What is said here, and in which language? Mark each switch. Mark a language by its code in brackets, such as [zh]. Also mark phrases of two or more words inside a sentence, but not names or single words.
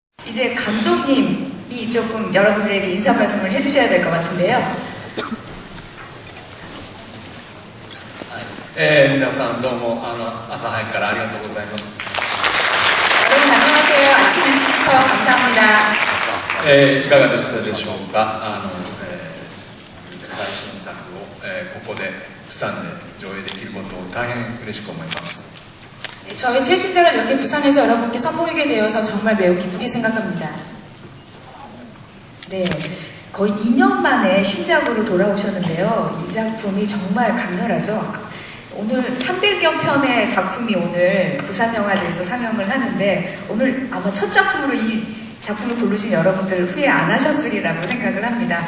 [ko] 이제 감독님이 조금 여러분들에게 인사 말씀을 해주셔야 될 것 같은데요. [ja] 皆さんどうも朝早くからありがとうございます。 [ko] 여러분 안녕하세요. 아침 일찍부터 감사합니다. [ja] いかがでしたでしょうか。最新作を、ここで釜山で上映できることを大変嬉しく思います。 [ko] 저의 최신작을 이렇게 부산에서 여러분께 선보이게 되어서 정말 매우 기쁘게 생각합니다. 네, 거의 2년 만에 신작으로 돌아오셨는데요. 이 작품이 정말 강렬하죠. 오늘 300여 편의 작품이 오늘 부산영화제에서 상영을 하는데 오늘 아마 첫 작품으로 이 작품을 고르신 여러분들 후회 안 하셨으리라고 생각을 합니다.